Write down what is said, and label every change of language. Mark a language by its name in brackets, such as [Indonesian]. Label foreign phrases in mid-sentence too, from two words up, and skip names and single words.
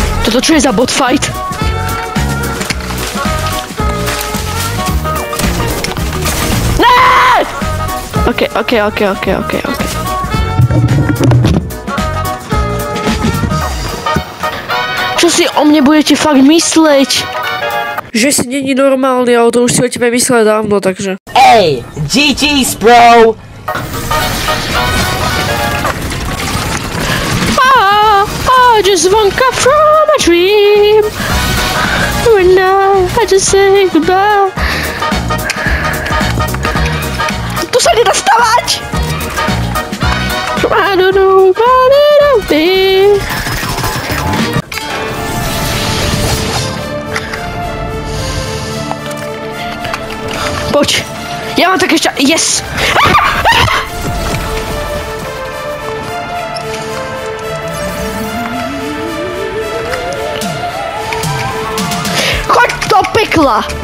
[Slovak] Toto čo je za [English] bot fight? [Slovak] Ne! OK. Čo si o mne budete fakt mysleť? Že si není normálny, ale to už si o tebe myslel dávno, takže... [English] Hey, GG's, bro! I just woke up from a dream. And now I just say goodbye. [Slovak] Tu sa nedá stavať! [English] I don't know what it'll be. [Slovak] Poď. Ja mám také yes! Choď do pekla!